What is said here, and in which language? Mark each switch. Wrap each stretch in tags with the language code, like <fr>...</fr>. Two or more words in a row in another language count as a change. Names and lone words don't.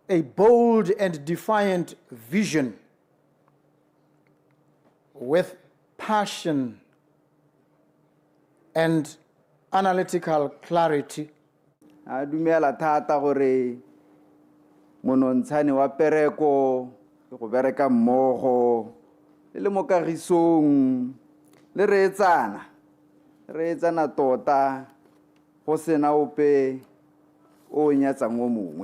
<en>a bold and defiant vision with passion and analytical clarity.</en> <tn>A dumela thata gore monontshane wa pereko go bereka mmogo le mo kagisong le re etsana tota go sena ope o nyatsang o mongwe.</tn>